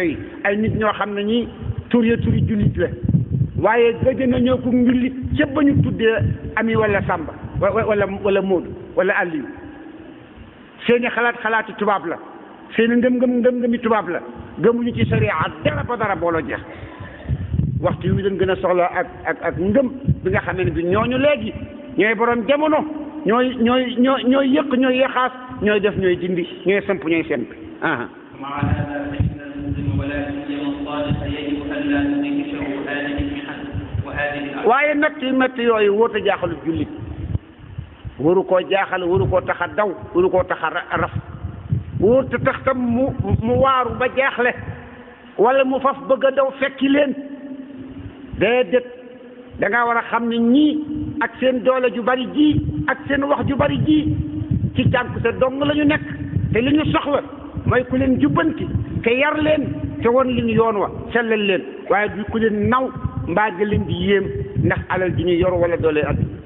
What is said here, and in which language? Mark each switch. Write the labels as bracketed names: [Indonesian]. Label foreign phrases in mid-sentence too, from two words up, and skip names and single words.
[Wolof] yi ay nit ñoo xam ne ñi turi jullit la waaye gëj nañoo ko njullit ca ba ñu tuddee ami wala Samba wala Moodu wala Aliou seeni xalaatu tubaab la seeni ngëm-ngëmi tubaab la gëmuñu ci sariya dara ba dara booloo jeex waxtu wi dañ gën a soxla ak ngëm bi nga xam ne bi ñooñu léegi ñooy borom jamono ñooy yëq ñooy yexaas ñooy def ñooy dindi ñooy samp ñooy semp [Arabic] مع هذا فإن المسلم ولا سيما الصالح يجب ألا تدهشه هذه المحن وهذه الأعمال. [Wolof] waaye métti yooyu wóote jaaxalu jullit waru koo jaaxal waru koo tax a daw waru koo tax a raf wóor te tax tam mu waaru ba jaaxle wala mu faf bëgg a daw fekki leen déedéet da ngaa war a xam ne ñii ak seen doole ju bari ji ak seen wax ju bari ji ci cànk sa dong la ñu nekk te li ñu soxla mooy ku leen jubbanti te yar leen te won li ñu yoon wa sellal leen waaye du ku leen naw mbaa nga leen di yéem ndax alal ji ñu yor wala doole at